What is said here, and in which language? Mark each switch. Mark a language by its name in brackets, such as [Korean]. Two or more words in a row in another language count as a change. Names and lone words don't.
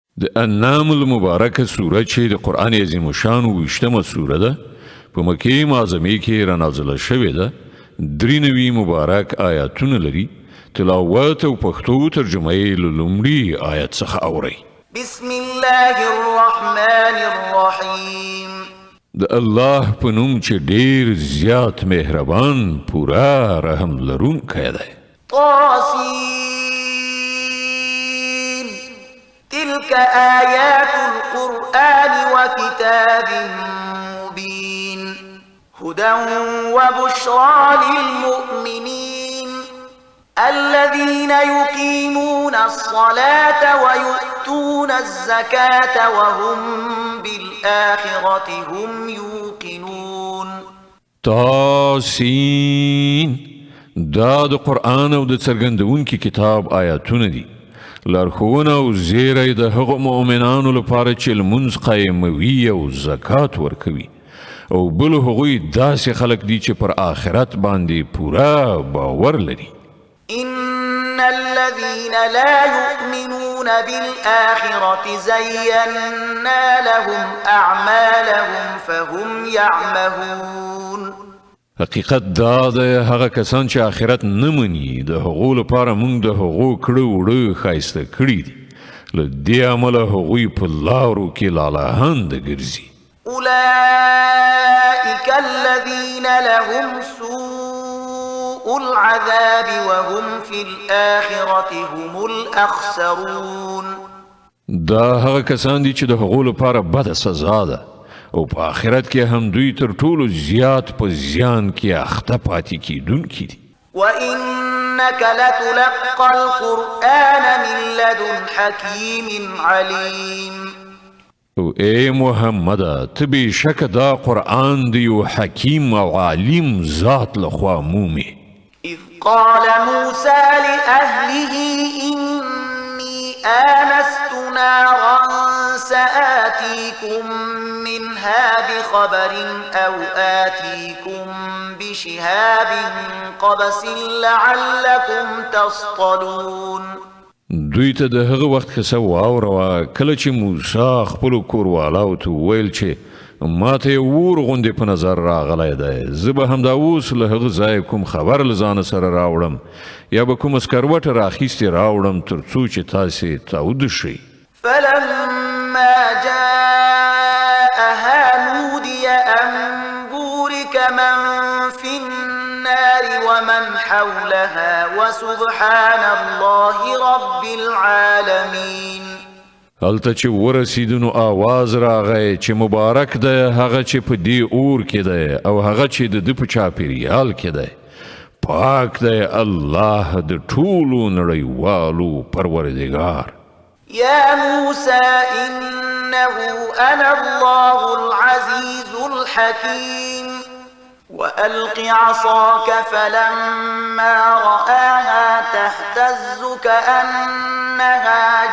[Pashto] د انعام المبارکه سوره چې د قرآن عظیم الشان 20مه سوره ده په مکې معظمې کې رانازله شوې ده 93 مبارک آیاتونه لري تلاوت او پښتو ترجمه یې له لومړي آیت څخه اورئ [Arabic] بسم الله الرحمن الرحیم [Pashto] د الله په نوم چې ډیر زیات مهربان پورا رحم لرونکی دی [Arabic] تلك آيات القرآن وكتاب مبين هدى وبشرى للمؤمنين الذين يقيمون الصلاة ويؤتون الزكاة وهم بالآخرة هم يوقنون [Pashto] تاسین دا د قرآن او د څرګندونکي کتاب آیاتونه دي لارښوونه او زیری د هغو مؤمنانو لپاره چې لمونځ قایموي او زکات ورکوي او بل هغوی داسې خلک دي چې پر آخرت باندې پورا باور لري [Arabic] إن الذين لا يؤمنون بالآخرة زينا لهم أعمالهم فهم يعمهون [Pashto] حقیقت دا د هغه کسان چې آخرت نه مني د هغو لپاره موږ د هغو کړه وړه ښایسته کړي دي له دې امله هغوی په لارو کې لالهانده ګرځي [Arabic] أولئك الذين لهم سوء العذاب وهم في الآخرة هم الأخسرون [Pashto] دا هغه کسان دي چې د هغو لپاره بده سزا ده او په آخرت کې هم دوی تر ټولو زیات په زیان کې اخته پاتې کیدونکي دي [Arabic] وإنك لتلقى القرآن من لدن حكيم عليم [Pashto] او ای محمد ته بېشکه دا قرآن د یو حکیم او عالم ذات لخوا مومي [Arabic] إذ قال موسى لأهله إني آنست نارا سآتيكم منها بخبر أو آتيكم بشهاب قبس لعلكم تصطلون [Pashto] دوی ته د هغه وخت قصه واوروه کله چې موسی خپلو کوروالاو ته وویل چې ما ته یې اور غوندې په نظر راغلی دی زه به همدا اوس له هغه ځایه کوم خبر له ځانه سره راوړم یا به کومه سکروټه راخیستې راوړم تر څو چې تاسې تاوده شئ [Arabic] فلما جاءها نودي أن بورك من في النار ومن حولها وسبحان الله رب العالمين [Pashto] هلته چې ورسیدو نو آواز راغی چې مبارک دی هغه چې په دې اور کې دی او هغه چې د ده په چاپېریال کې دی پاک دی الله د ټولو نړیوالو پروردګار [Arabic] يا موسى إنه أنا الله العزيز الحكيم وألق عصاك فلما رآها تهتز كأنها